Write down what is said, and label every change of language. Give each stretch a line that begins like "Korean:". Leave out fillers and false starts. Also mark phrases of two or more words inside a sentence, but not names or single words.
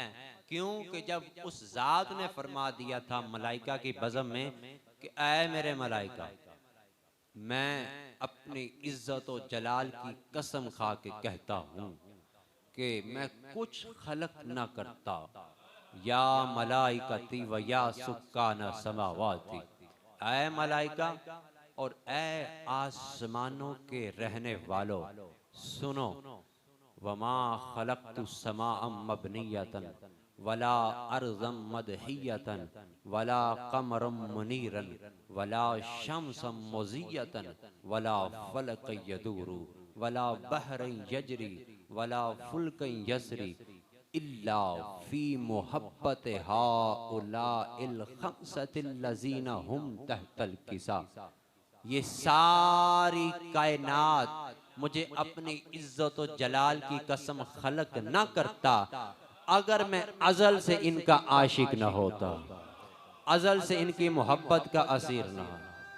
Hindi: क्यों कि जब उस ज़ात ने फरमा दिया था मलाइका की बज़म में कि ऐ मेरे मलाइका, मैं अपनी इज्जत व जलाल की कसम खा के कहता हूँ कि मैं कुछ खलक न करता,
Arabic: या ملائكتي ويا سكان سماواتي,
Hindi: ऐ मलाइका और ऐ आसमानों के रहने वालों, सुनो,
Arabic: وما خلقت سماء مبنية ولا أرضا مدحية ولا قمرا منيرا ولا شمسا مضيئة ولا فلكا يدور ولا بحرا يجري ولا فلكا يسري إلا في محبة هؤلاء الخمسة الذين هم تحت الكساء.
Hindi: ये सारी कायनात मुझे अपनी इज्जत व जलाल की कसम खलक न करता अगर मैं अज़ल से इनका आशिक न होता, अज़ल से इनकी मोहब्बत का असीर न हो।